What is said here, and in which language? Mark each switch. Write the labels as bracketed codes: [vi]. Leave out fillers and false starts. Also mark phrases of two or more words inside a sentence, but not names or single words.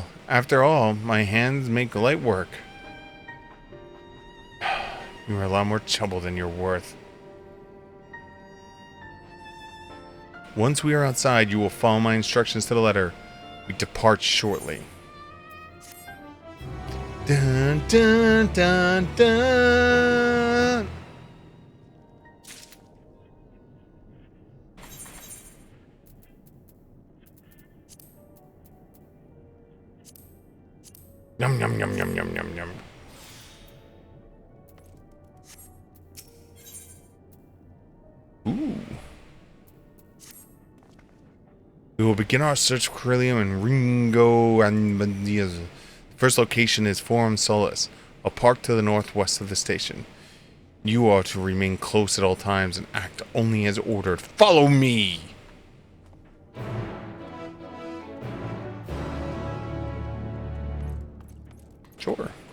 [en] After all, my hands make light work. You are a lot more trouble than you're worth. Once we are outside, you will follow my instructions to the letter. We depart shortly. Dun dun dun dun. Yum yum yum yum yum yum yum. Ooh. We will begin our search for Corellium in Ringo and Bandia's. First location is Forum Solis, a park to the northwest of the station. You are to remain close at all times and act only as ordered. Follow me! Sure.